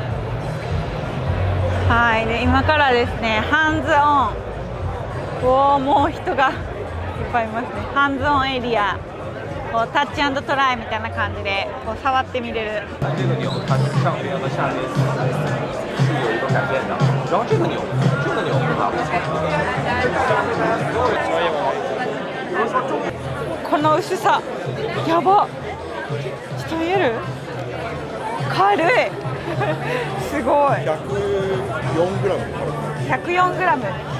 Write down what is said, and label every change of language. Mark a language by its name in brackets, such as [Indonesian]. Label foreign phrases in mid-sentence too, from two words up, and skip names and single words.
[Japanese] はい、で今からですねハンズオン、もう人がいっぱいいますね。ハンズオンエリア、こうタッチ&トライみたいな感じでこう触ってみれる。 [Chinese] 这个钮它是上面和下面是有一个改变的，然后这个钮会把 [Japanese] この薄さやば。ちょっと見える？軽いすごい。104グラム。